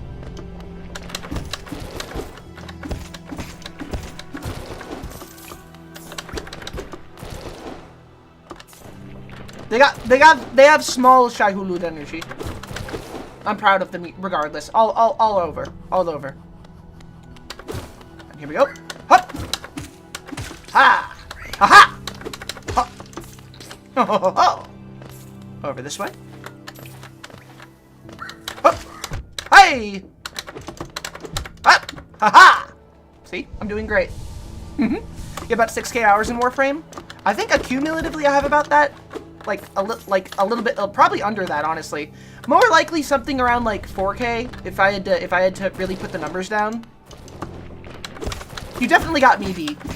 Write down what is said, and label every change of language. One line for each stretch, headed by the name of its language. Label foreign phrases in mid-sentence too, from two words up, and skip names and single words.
English: They have small Shai Hulud energy. I'm proud of them regardless. All over. And here we go. Hup! Ha! Aha! Ha! Ho, ho, ho, ho. Over this way. Hup! Hey! Hup! Ha-ha! See? I'm doing great. You have about 6K hours in Warframe. I think accumulatively I have about that. Like a little bit, probably under that, honestly. More likely something around like 4K if I had to really put the numbers down. You definitely got me beat.